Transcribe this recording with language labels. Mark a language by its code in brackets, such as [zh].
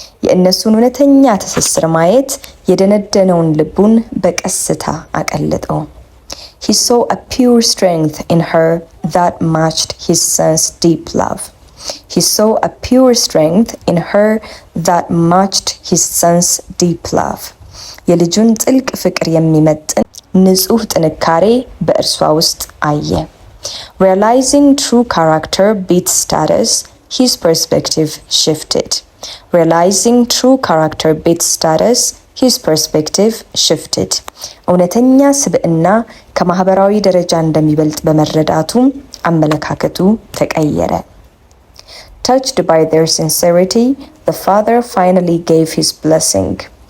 [am] የእነሱን እውነተኛ ትስስር ማየት የደነደነውን ልቡን በቀስታ አቀለጠው። [en] He saw a pure strength in her that matched his son's deep love. He saw a pure strength in her that matched his son's deep love. [am] የልጁን ጥልቅ ፍቅር የሚመጥን ንጹህ ጥንካሬ በእርሷ ውስጥ አየ። [en] Realizing true character beats status, his perspective shifted. Realizing true character beats status, his perspective shifted. [am] እውነተኛ ስብዕና ከማህበራዊ ደረጃ እንደሚበልጥ በመረዳቱ አመለካከቱ ተቀየረ። [en] Touched by their sincerity, the father finally gave his blessing.